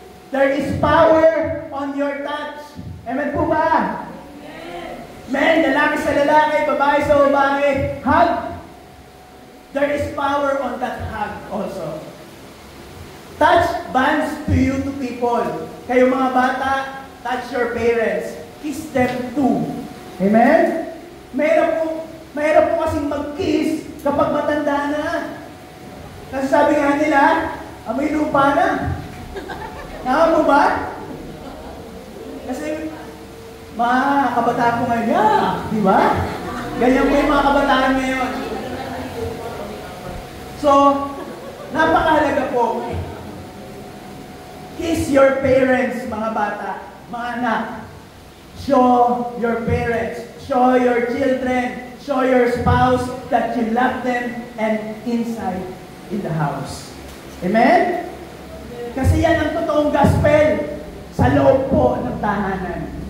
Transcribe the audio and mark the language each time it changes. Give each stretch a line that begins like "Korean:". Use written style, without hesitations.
English: There is power on your touch.
Filipino: Amen po ba? Amen. Lalaki sa lalaki, babae sa babae.
English: Hug. There is power on that hug also. Touch bonds to you to people.
Filipino: Kayo mga bata,
English: touch your parents. Kiss them too. Amen?
Filipino: Mahirap po kasing mag-kiss kapag matanda na. Kasi sabi nga nila, amoy lupa na. Tama mo ba? Kasi mga kabataan ko ngayon, di ba? Ganyan po yung mga kabataan ngayon. So, napakahalaga po.
English: Kiss your parents,
Filipino: mga bata, mga anak.
English: Show your parents, show your children, show your spouse that you love them and inside in the house. Amen?
Filipino: Kasi yan ang totoong gospel sa loob po ng tahanan.